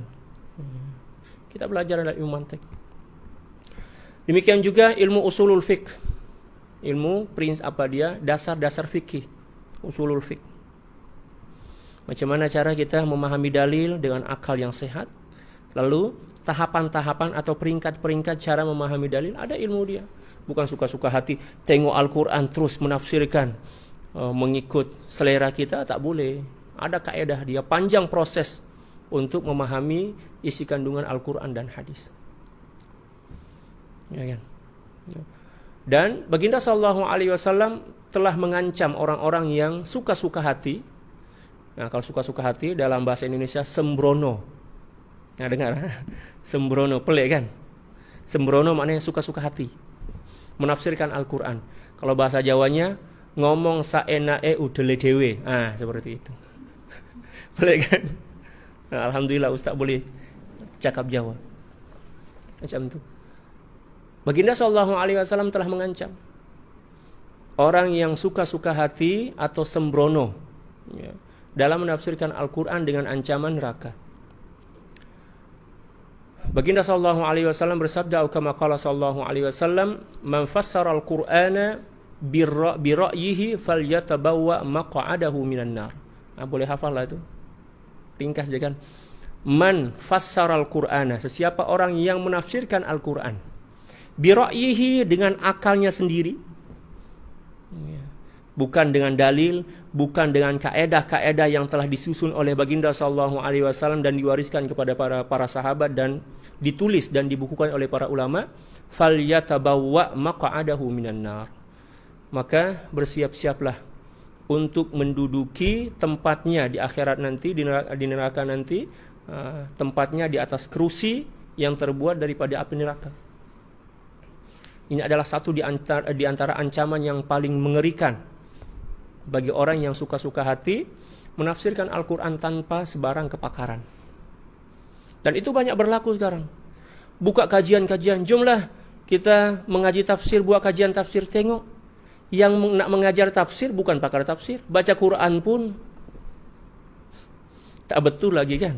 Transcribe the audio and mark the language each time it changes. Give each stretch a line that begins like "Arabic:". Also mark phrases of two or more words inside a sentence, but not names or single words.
Malay: Kita belajar dalam ilmu mantik. Demikian juga ilmu usulul fiqh. Ilmu dasar-dasar fikih. Usulul fiqh. Macam mana cara kita memahami dalil dengan akal yang sehat. Lalu tahapan-tahapan atau peringkat-peringkat cara memahami dalil, ada ilmu dia. Bukan suka-suka hati tengok Al-Quran terus menafsirkan mengikut selera kita, tak boleh. Ada kaedah dia, panjang proses untuk memahami isi kandungan Al-Quran dan hadis. Ya kan? Dan Baginda
Arabic: صلى الله عليه وسلم
Malay: telah mengancam orang-orang yang suka-suka hati. Nah, kalau suka-suka hati dalam bahasa Indonesia sembrono. Nah, dengar, sembrono, pelik kan? Sembrono maknanya suka-suka hati, menafsirkan Al-Quran. Kalau bahasa Jawanya
Javanese: ngomong saenake udele dewe.
Malay: Seperti itu. Pelik kan? Nah, alhamdulillah Ustaz boleh cakap Jawa. Macam itu. Baginda
Arabic: صلى الله عليه وسلم
Malay: telah mengancam orang yang suka-suka hati atau sembrono ya, dalam menafsirkan Al-Quran dengan ancaman neraka.
Arabic: Baginda صلى الله عليه وسلم bersabda, كما قال صلى الله عليه وسلم، من فسر القرآن برأيه فليتبوأ مقعده من النار.
Malay: Boleh hafal lah itu. Ringkas je kan.
Arabic: من فسر القرآن,
Malay: sesiapa orang yang menafsirkan Al-Qur'an
Arabic: برأيه,
Malay: dengan akalnya sendiri. Bukan dengan dalil, bukan dengan kaedah-kaedah yang telah disusun oleh Baginda
Arabic: صلى الله عليه وسلم
Malay: dan diwariskan kepada para sahabat dan ditulis dan dibukukan oleh para ulama,
Arabic: فليتبوأ مقعده من النار.
Malay: Maka bersiap-siaplah untuk menduduki tempatnya di akhirat nanti, di neraka nanti, tempatnya di atas kerusi yang terbuat daripada api neraka. Ini adalah satu di antara ancaman yang paling mengerikan bagi orang yang suka-suka hati menafsirkan Al-Quran tanpa sebarang kepakaran. Dan itu banyak berlaku sekarang. Buka kajian-kajian, jomlah kita mengaji tafsir, buat kajian tafsir, tengok. Yang nak mengajar tafsir bukan pakar tafsir, baca Quran pun tak betul lagi kan.